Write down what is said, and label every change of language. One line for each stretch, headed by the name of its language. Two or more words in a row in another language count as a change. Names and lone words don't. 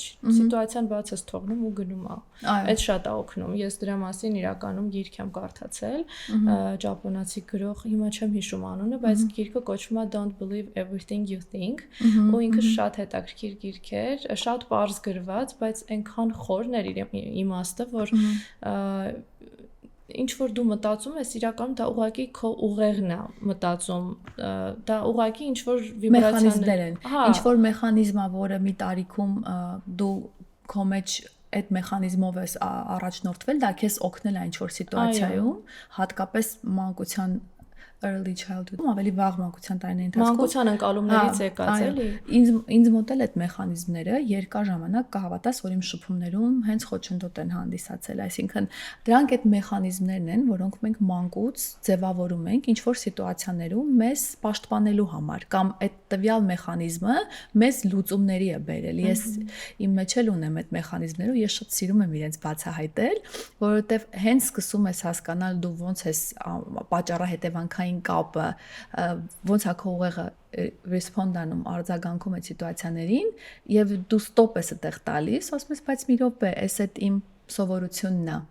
Armenian: սիտուացիան բաց ես թողնում ու գնում ա։ Այդ շատ է օգնում։ Ես դրա մասին իրականում գիրք եմ կարդացել, ճապոնացի գրող, հիմա չեմ հիշում անունը, բայց գիրքը կոչվում է Don't Believe Everything You Think, ու ինքը շատ հետաքրքիր գիրք էր, շատ պարզ գրված, բայց այնքան խորն էր իր իմաստը, որ ինչ որ դու մտածում ես, իրականում դա ուղղակի քո ուղեղն է մտածում, դա ուղղակի ինչ որ վիբրացիաներ են, ինչ որ մեխանիզմ է, որը մի տարիքում դու քո մեջ այդ մեխանիզմով ես առաջնորդվել, դա քեզ օգնել է ինչ որ սիտուացիայում, հատկապես մանկության
English: early childhood,
Armenian: ավելի վաղ մանկության տարիների ընթացքում մանկության ընկալումներից եկած էլի։ Ինձ մոտ էլ այդ մեխանիզմները երկար ժամանակ կհավատաս, որ իմ շփումներում հենց խոչընդոտ են հանդիսացել, այսինքն դրանք այդ մեխանիզմներն են, որոնք մենք մանկուց ձևավորում ենք ինչ որ սիտուացիաներում մեզ պաշտպանելու համար, կամ այդ տվյալ մեխանիզմը մեզ լուծումների է բերել։ Ես իմ մեջ էլ ունեմ այդ մեխանիզմները ու ես շատ սիրում եմ իրենց բացահայտել, որովհետև հենց սկսում ես հասկանալ դու ոնց ես պատճառահետևանքային կապը, ոնց է քո ուղեղը respond-անում, արձագանքում այդ սիտուացիաներին, եւ դու ստոպ ես այդտեղ տալիս, ասում ես, բայց մի րոպե, էս այդ իմ սովորությունն է։